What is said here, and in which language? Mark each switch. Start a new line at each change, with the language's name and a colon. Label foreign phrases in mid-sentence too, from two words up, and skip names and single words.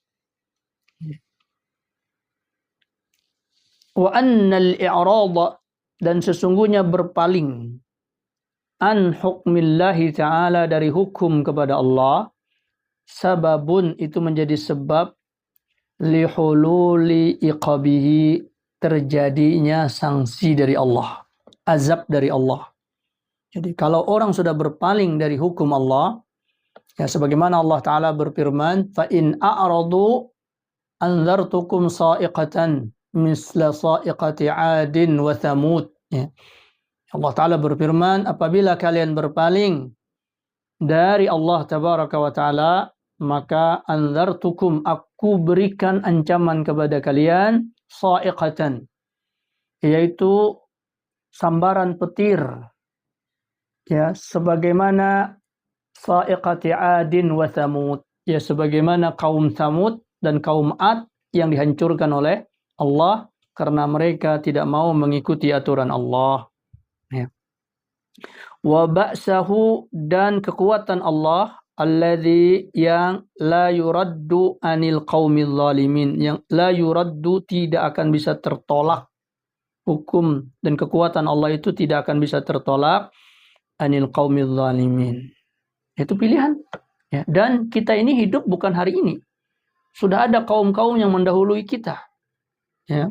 Arabic: وأن الإعراض,
Indonesian: dan sesungguhnya berpaling,
Arabic: عن حكم الله تعالى,
Indonesian: dari hukum kepada Allah, sababun, itu menjadi sebab,
Arabic: لحلول عقابه,
Indonesian: terjadinya sanksi dari Allah, azab dari Allah. Jadi kalau orang sudah berpaling dari hukum Allah, ya sebagaimana Allah Ta'ala berfirman,
Arabic: فإن أعرضوا أنذرتكم صاعقة مثل صاعقة عاد وثمود.
Indonesian: Ya. Allah Ta'ala berfirman, apabila kalian berpaling dari Allah
Arabic: تبارك وتعالى,
Indonesian: maka anzartukum, aku berikan ancaman kepada kalian, sa'iqatan, yaitu sambaran petir, ya, sebagaimana
Arabic: صاعقة عاد وثمود,
Indonesian: ya sebagaimana kaum Thamud dan kaum Ad yang dihancurkan oleh Allah karena mereka tidak mau mengikuti aturan Allah. Ya.
Arabic: وبأسه,
Indonesian: dan kekuatan Allah,
Arabic: الذي yang لا يرد عن القوم الظالمين,
Indonesian: yang
Arabic: لا يرد,
Indonesian: tidak akan bisa tertolak, hukum dan kekuatan Allah itu tidak akan bisa tertolak,
Arabic: عن القوم الظالمين.
Indonesian: Itu pilihan, ya. Dan kita ini hidup bukan hari ini, sudah ada kaum-kaum yang mendahului kita, ya.